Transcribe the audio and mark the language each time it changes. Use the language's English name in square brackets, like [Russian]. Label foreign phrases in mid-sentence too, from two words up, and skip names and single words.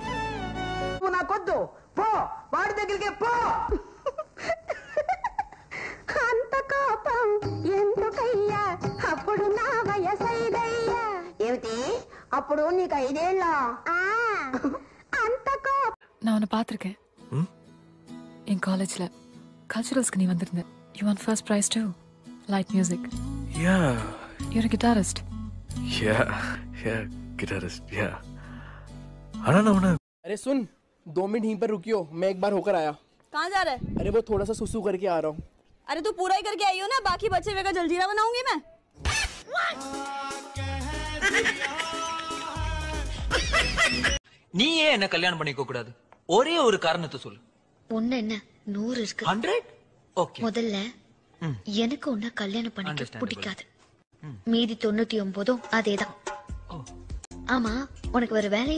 [Telugu] నువ్వు నాకొద్దు, పో వాడి దగ్గరికి పో. అంత కోపం ఎందుకయ్యా, అప్పుడు నా వయసైదయ్యా. ఏమిటి అప్పుడు నీకు 5 ఏళ్ళ? అంత కోపం. [Tamil] நான் உன்னை பார்த்துருக்கேன் என் காலேஜ்ல கல்ச்சுரல்ஸ்க்கு நீ வந்திருந்த. [English] You won first prize to light music. Yeah. You're a guitarist. Yeah, guitarist, yeah. [Hindi] आना ना उन्हें. अरे सुन, 2 मिनट यहीं पर रुकियो, मैं एक बार होकर आया. कहाँ जा रहे? अरे वो थोड़ा सा सुसु करके आ रहा हूँ. अरे तू पूरा ही करके आई हो ना, बाकी बचे हुए का जलजीरा बनाऊंगी मैं। [Tamil] நீ ஏன் என்ன கல்யாணம் பண்ணிக்க கூடாது? ஒரே ஒரு காரணத்தை சொல்லு. ஒண்ணு என்ன 100 இருக்கு. 100? ஓகே. முதல்ல எனக்கு உன்னை கல்யாணம் பண்ணிக்க பிடிக்காது. மீதி 99 அதேதான். ஆமா உனக்கு ஒரு வேலையே?